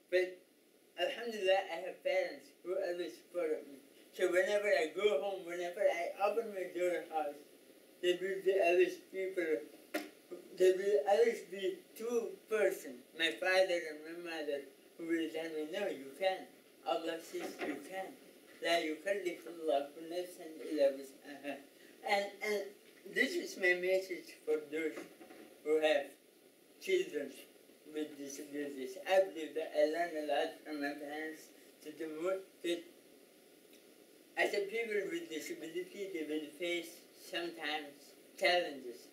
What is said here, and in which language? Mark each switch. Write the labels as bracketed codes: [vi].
[en] But alhamdulillah, I have parents who always support me. So whenever I go home, whenever I open my door house, there will be always people, there will always be two persons, my father and my mother, who will tell me, no, you can't. Allah says you can. [ar] لا يكلف الله نفسا إلا وسعها. [en] And this is my message for those who have children with disabilities. I believe that I learned a lot from my parents to the more that as a people with disability, they will face sometimes challenges.